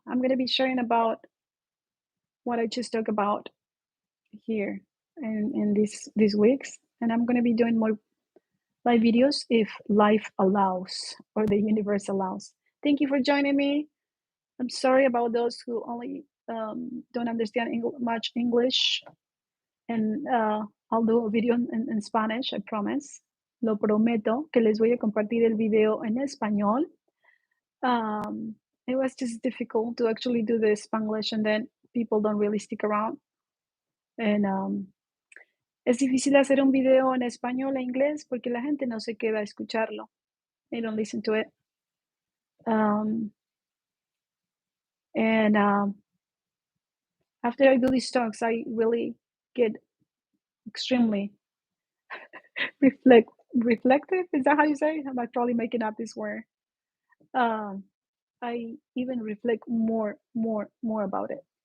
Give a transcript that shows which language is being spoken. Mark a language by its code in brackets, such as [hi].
[en] I'm going to be sharing about what I just talked about here in these weeks, and I'm going to be doing more live videos if life allows or the universe allows. Thank you for joining me. I'm sorry about those who only don't understand much English, and I'll do a video in Spanish, I promise. [es] Lo prometo que les voy a compartir el video en español. [en] It was just difficult to actually do the Spanglish, and then people don't really stick around. [es] And es difícil hacer un video en español e inglés porque la gente no se queda a escucharlo. [en] They don't listen to it. And after I do these talks, I really get extremely reflective. Is that how you say? Am I probably making up this word? I even reflect more about it.